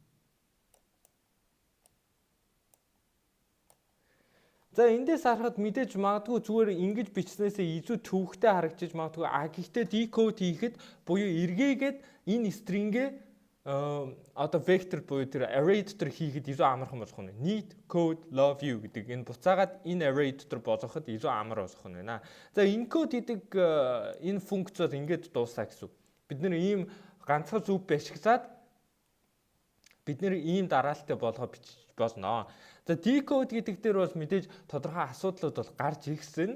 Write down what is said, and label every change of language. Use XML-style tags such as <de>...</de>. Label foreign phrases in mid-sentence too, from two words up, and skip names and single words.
<mn>За эндээс харахад мэдээж магадгүй зүгээр ингэж бичснээсээ илүү төвөгтэй харагдчих магадгүй. Гэхдээ decode хийхэд буюу эргээгээд энэ string-гээ одоо vector буюу тэр array дотор хийхэд илүү амархан болох нь.</mn> <en>Need, code, love you</en> <mn>гэдэг энэ буцаагаад энэ array дотор болгоход илүү амар болох нь байна. За encode гэдэг энэ функц бол ингэж дуусаа гэсэн үг. Бид нэр ийм ганцхан зүв ашиглаад бид нэр ийм дараалттай болгоо бичиж болно. За decode гэдэг дээр бол мэдээж тодорхой асуудлууд бол гарч ирсэн.</mn>